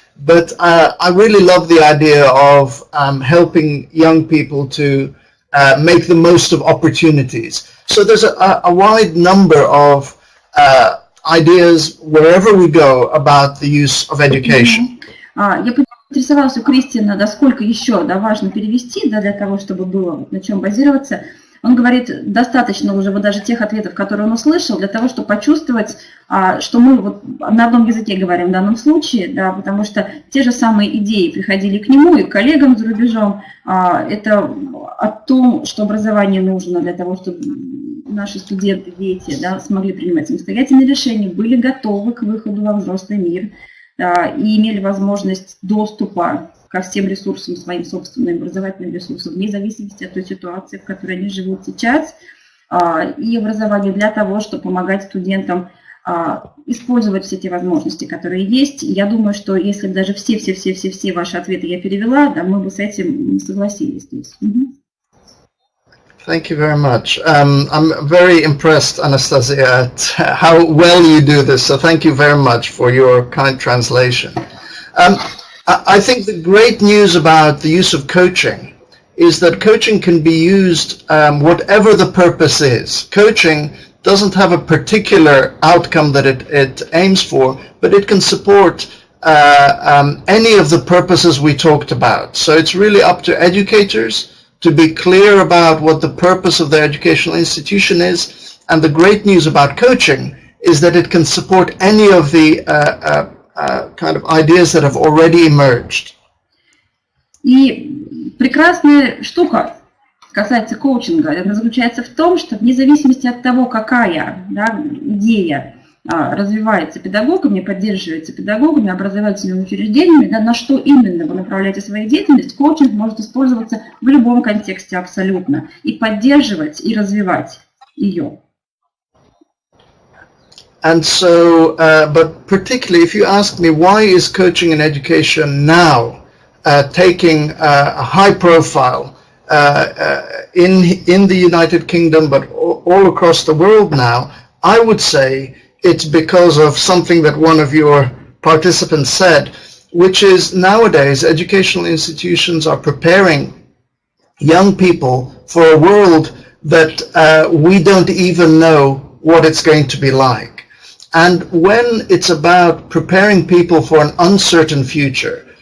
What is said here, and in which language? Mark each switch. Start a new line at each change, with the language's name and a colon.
English: But I really love the idea of helping young people to make the most of opportunities. So there's a wide number of ideas wherever we go about the use of education.
Russian: Я поинтересовалась у Кристиана, да, сколько еще важно перевести, да, для того, чтобы было на чем базироваться. Он говорит, достаточно уже вот даже тех ответов, которые он услышал, для того, чтобы почувствовать, что мы вот на одном языке говорим в данном случае, да, потому что те же самые идеи приходили к нему и к коллегам за рубежом. Это о том, что образование нужно для того, чтобы наши студенты, дети, да, смогли принимать самостоятельные решения, были готовы к выходу во взрослый мир, да, и имели возможность доступа ко всем ресурсам, своим собственным образовательным ресурсам, вне зависимости от той ситуации, в которой они живут сейчас, и образование для того, чтобы помогать студентам использовать все те возможности, которые есть. Я думаю, что если даже все ваши ответы я перевела, да, мы бы с этим согласились здесь.
English: Thank you very much. I'm very impressed, Anastasia, at how well you do this. So thank you very much for your kind translation. I think the great news about the use of coaching is that coaching can be used whatever the purpose is. Coaching doesn't have a particular outcome that it aims for, but it can support any of the purposes we talked about. So it's really up to educators to be clear about what the purpose of their educational institution is. And the great news about coaching is that it can support any of the kind of ideas that have already emerged.
Russian: И прекрасная штука касается коучинга, она заключается в том, что вне зависимости от того, какая, да, идея развивается педагогами, поддерживается педагогами, образовательными учреждениями, да, на что именно вы направляете свою деятельность, коучинг может использоваться в любом контексте абсолютно и поддерживать, и развивать ее.
English: And so, but particularly if you ask me, why is coaching and education now taking a high profile in the United Kingdom, but all across the world now, I would say it's because of something that one of your participants said, which is nowadays educational institutions are preparing young people for a world that we don't even know what it's going to be like. And when it's about preparing people for an uncertain future,